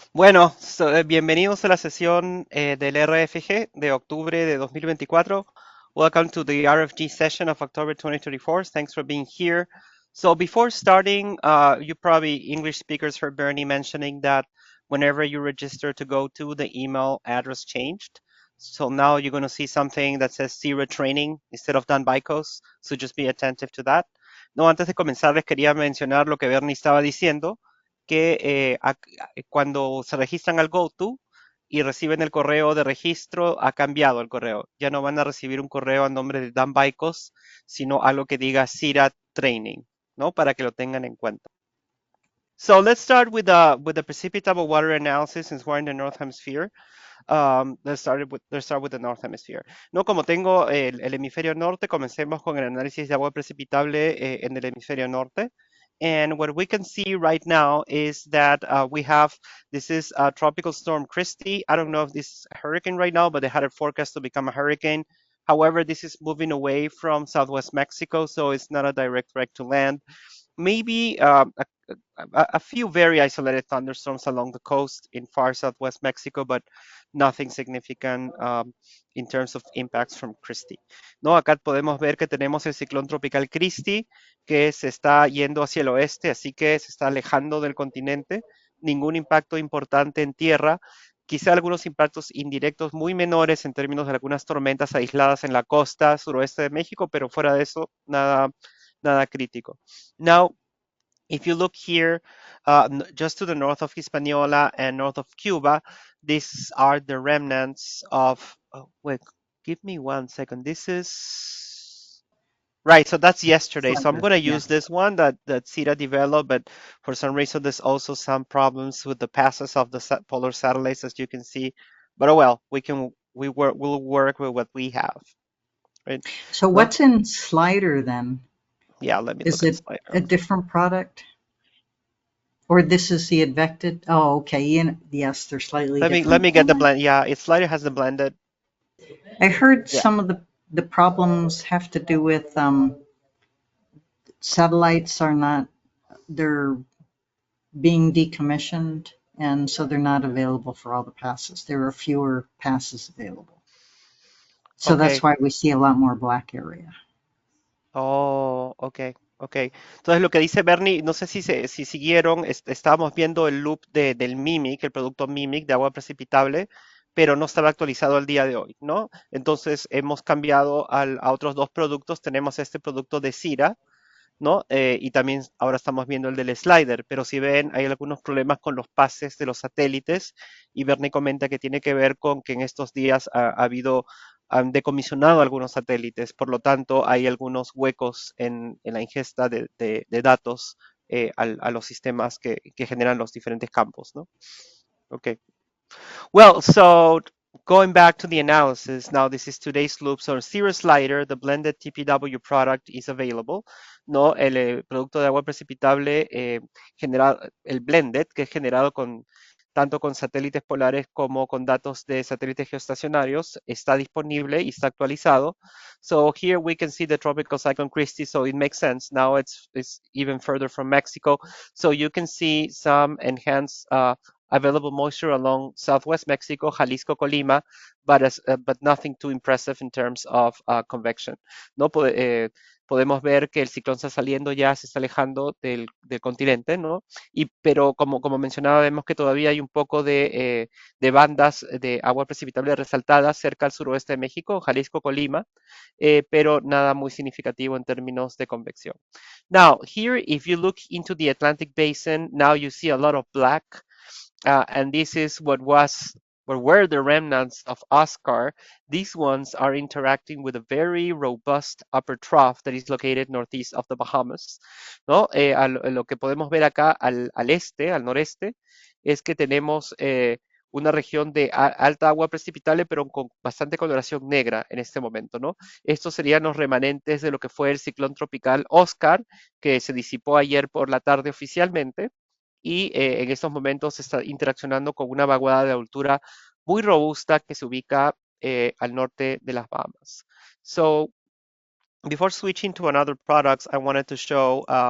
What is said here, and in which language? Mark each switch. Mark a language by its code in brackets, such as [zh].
[es] Bienvenidos a la sesión del RFG de octubre de 2024. [en] Welcome to the RFG session of October 2024. Thanks for being here. So before starting, you probably English speakers heard Bernie mentioning that whenever you register to go to, the email address changed. So now you're going to see something that says Zero Training instead of Done by COS. So just be attentive to that. [es] No, antes de comenzar les quería mencionar lo que Bernie estaba diciendo, que cuando se registran al GoTo y reciben el correo de registro, ha cambiado el correo. Ya no van a recibir un correo a nombre de Dan Baikos, sino algo que diga CIRA Training, ¿no? Para que lo tengan en cuenta. [en] So let's start with the precipitable water analysis since we're in the North Hemisphere. Let's start with the North Hemisphere. [es] No, como tengo el hemisferio norte, comencemos con el análisis de agua precipitable en el hemisferio norte. [en] And what we can see right now is that this is a tropical storm Kristy. I don't know if this is a hurricane right now, but they had a forecast to become a hurricane. However, this is moving away from southwest Mexico, so it's not a direct threat to land. Maybe a few very isolated thunderstorms along the coast in far southwest Mexico, but nothing significant in terms of impacts from Kristy. [es] No, acá podemos ver que tenemos el ciclón tropical Kristy que se está yendo hacia el oeste, así que se está alejando del continente. Ningún impacto importante en tierra. Quizá algunos impactos indirectos muy menores en términos de algunas tormentas aisladas en la costa suroeste de México, pero fuera de eso, nada crítico. [en] Now, if you look here, just to the north of Hispaniola and north of Cuba, these are the remnants of, oh, wait, give me 1 second. This is, right, so that's yesterday. So I'm going to use this one that CIRA developed, but for some reason there's also some problems with the passes of the polar satellites, as you can see. But oh well, we'll work with what we have, right? So No? what's in Slider then? Yeah, let me Is look at it Slider. a different product? Or this is the advected? Oh, okay. Yes, they're slightly different. Let me get the blend. Yeah, Slider has the blended. I heard Yeah. some of the problems have to do with satellites they're being decommissioned, and so they're not available for all the passes. There are fewer passes available. So Okay. that's why we see a lot more black area. Oh, okay, okay. [es] Entonces lo que dice Bernie, no sé si siguieron, estábamos viendo el loop del Mimic, el producto Mimic de agua precipitable, pero no estaba actualizado al día de hoy, ¿no? Entonces hemos cambiado a otros dos productos. Tenemos este producto de Cira, ¿no? Y también ahora estamos viendo el del slider, pero si ven, hay algunos problemas con los pases de los satélites y Bernie comenta que tiene que ver con que en estos días han decomisionado algunos satélites, por lo tanto hay algunos huecos en la ingesta de datos a los sistemas que generan los diferentes campos, ¿no? [en] Okay. Well, so going back to the analysis, now this is today's loop. So zero slider, the blended TPW product is available. [es] No, el producto de agua precipitable generado, el blended, que es generado tanto con satélites polares como con datos de satélites geoestacionarios, está disponible y está actualizado. [en] So here we can see the tropical cyclone Kristy, so it makes sense. Now it's even further from Mexico. So you can see some enhanced available moisture along southwest Mexico, Jalisco, Colima, but nothing too impressive in terms of convection. [es] ¿No? Podemos ver que el ciclón está saliendo ya, se está alejando del continente, ¿no? Pero como mencionaba, vemos que todavía hay un poco de bandas de agua precipitable resaltadas cerca al suroeste de México, Jalisco, Colima, pero nada muy significativo en términos de convección. [en] Now, here, if you look into the Atlantic Basin, now you see a lot of black. And this is what were the remnants of Oscar. These ones are interacting with a very robust upper trough that is located northeast of the Bahamas, ¿no? [es] Lo que podemos ver acá al noreste, es que tenemos una región de alta agua precipitable, pero con bastante coloración negra en este momento, ¿no? Estos serían los remanentes de lo que fue el ciclón tropical Oscar, que se disipó ayer por la tarde oficialmente, y en estos momentos está interaccionando con una vaguada de altura muy robusta que se ubica al norte de las Bahamas. [en] So, before switching to another products, I wanted to show